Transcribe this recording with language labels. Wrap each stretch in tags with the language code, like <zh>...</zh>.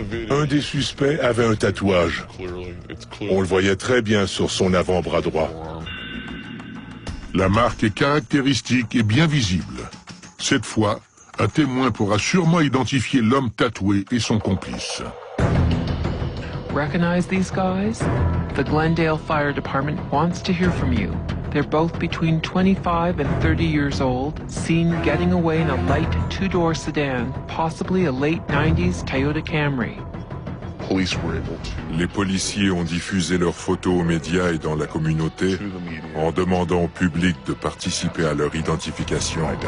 <fr>Un des suspects avait un tatouage. On le voyait très bien sur son avant-bras droit. La marque est caractéristique et bien visible. Cette fois, un témoin pourra sûrement identifier l'homme tatoué et son complice.</fr> <en>Recognize these guys? The Glendale Fire Department wants to hear from you. They're both between 25 and 30 years old, seen getting away in a light 2-door sedan, possibly a late 90s Toyota Camry.</en> <fr>Les policiers ont diffusé leurs photos aux médias et dans la communauté en demandant au public de participer à leur identification.</fr>